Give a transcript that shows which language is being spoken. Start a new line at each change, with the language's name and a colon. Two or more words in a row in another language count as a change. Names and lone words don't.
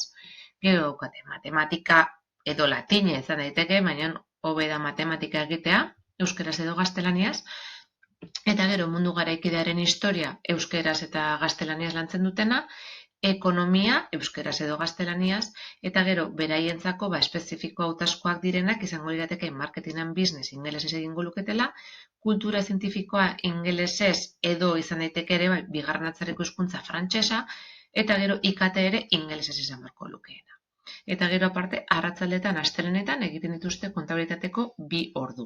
Basque: Gero daukate matematika edo latina izan daiteke, baina hobe da matematika egitea, euskeraz edo gaztelaniaz. Eta gero mundu garaikidearen historia euskeraz eta gaztelaniaz lantzen dutena, ekonomia, euskeraz edo gaztelaniaz, eta gero beraientzako espezifiko hautazkoak direnak izango lirateke
English: marketing and business
Basque: ingelesez egingo luketela, kultura zientifikoa ingelesez edo izan daiteke ere bigarren atzerriko hizkuntza frantsesa, eta gero IKT ere ingelesez izan beharko lukeena. Eta gero aparte, arratsaldetan astelehenetan egiten dituzte kontabilitateko 2 ordu.